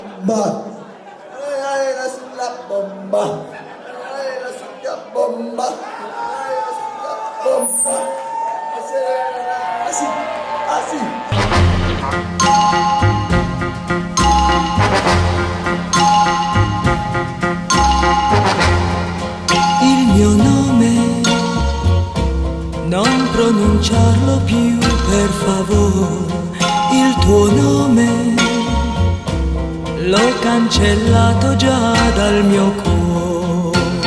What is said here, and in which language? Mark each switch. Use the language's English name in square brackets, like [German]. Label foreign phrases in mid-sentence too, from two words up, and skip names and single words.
[Spanish] bomba. La bomba. La bomba. La bomba. Así, así. [Italian] Il mio nome non pronunciarlo più, per favore. Il tuo nome l'ho cancellato già dal mio cuore.